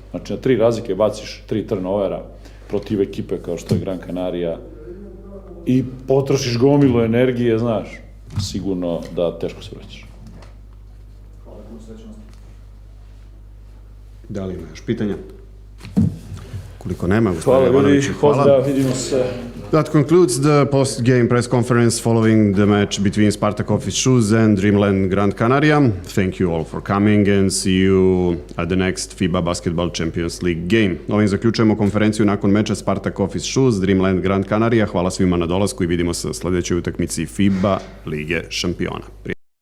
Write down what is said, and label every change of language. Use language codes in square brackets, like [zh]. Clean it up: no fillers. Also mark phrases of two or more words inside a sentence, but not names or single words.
[hr] Znači na 3 razlike baciš 3 turnovera protiv ekipe kao što je Gran Canaria i potrošiš gomilu energije, znaš, sigurno da teško se vraćaš. [sr] Hvala, puno sreće. Da li ima još pitanja? Koliko nema, Hvala gospodine ljudi, Ivanoviću, hvala. pozdrav, vidimo se. [en] That concludes the post-game press conference following the match between Spartak Office Shoes and Dreamland Gran Canaria. Thank you all for coming and see you at the next FIBA Basketball Champions League game. [sr] Ovim zaključujemo konferenciju nakon meča Spartak Office Shoes, Dreamland Gran Canaria. Hvala svima na dolasku i vidimo se u sljedećoj utakmici FIBA Lige šampiona.